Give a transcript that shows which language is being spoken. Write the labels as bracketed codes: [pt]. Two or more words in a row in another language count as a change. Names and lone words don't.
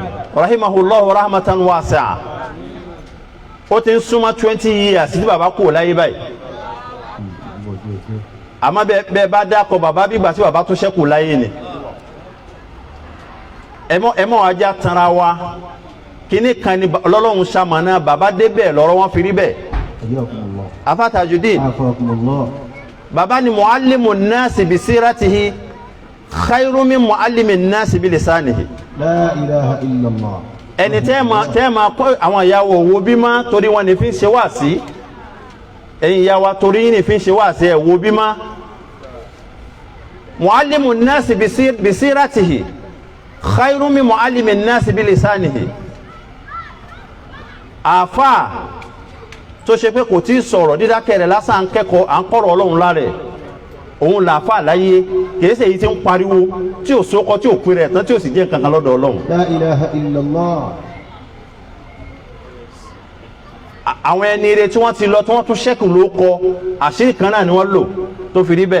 [ar] رحمه الله رحمة واسعة [yo] ó ti ń súnmọ́ 20 years tí bàbá kú láyé báyìí àmọ́ bẹ́ẹ̀ bá dákọ̀ bàbá bí ìgbà tí bàbá tó ṣẹ́kù láyé ni ẹmọ ajá tanra wa kíní kan ní lọ́lọ́run ṣamọ̀nà bàbá débẹ̀ lọ́rọ̀ wọn fi rí bẹ́ẹ̀. afa Tajudeen bàbá ni [ar] معلم الناس بسيرته خير من معلم الناس بلسانه. لا إله إلا الله. [yo] ẹni tẹ́ ma kọ́ àwọn ìyàwó wo bí ma torí wọn ní fi ń ṣe wá sí ẹ̀yin ìyàwó torí yín ní fi ń ṣe wá sí ẹ̀ wo bí ma [ar] معلم الناس بسيرته خير من معلم الناس بلسانه. [yo] àfà tó ṣe pé kò tí ì sọ̀rọ̀ dídákẹ́ rẹ̀ lásán kẹ́kọ̀ọ́ à ń kọ́rọ̀ ọlọ́run lára ẹ̀ òun làáfà láyé kìí ṣe èyí tí ń pariwo tí ò sókọ tí ò pin rẹ̀ tán tí ò sì jẹ́ kankan lọ́dọ̀ ọlọ́run. [ar] لا إله إلا الله. [yo] àwọn ẹni ire tí wọ́n ti lọ tí wọ́n tún ṣẹ́kù ló kọ àṣírí kan náà ni wọ́n lò tó fi rí bẹ́ẹ̀.